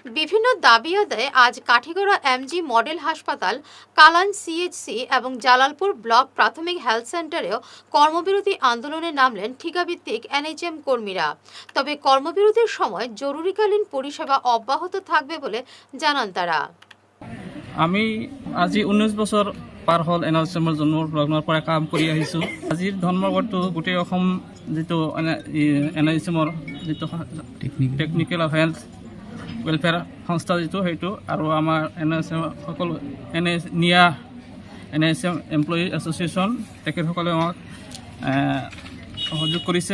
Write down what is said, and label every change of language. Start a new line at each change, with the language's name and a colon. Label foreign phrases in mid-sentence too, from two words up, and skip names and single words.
Bangla: বিভিন্ন দাবি আদায়ে আজ কাঠিগড়া এমজি মডেল হাসপাতাল, কালান সিএইচসি এবং জালালপুর ব্লক প্রাথমিক হেলথ সেন্টারেও কর্মবিরতি আন্দোলনে নামলেন ঠিকাভিত্তিক এনএইচএম কর্মীরা। তবে কর্মবিরতির সময় জরুরিকালীন পরিষেবা অব্যাহত থাকবে বলে জানান তারা।
Assamese: আমি আজি 19 বছৰ পাৰ হ'ল এনএইচএমৰ জন্মৰ পৰা কাম কৰি আহিছোঁ। আজিৰ ধৰ্মঘটটো গোটেই অসম যিটো এনএইচএমৰ যিটো
English: technical health welfare
Assamese: সংস্থা যিটো সেইটো আৰু আমাৰ এনএইচএম সকলো এনএইচএম এমপ্লয়ী এছ'চিয়েশ্যন তেখেতসকলে আমাক সহযোগ কৰিছে।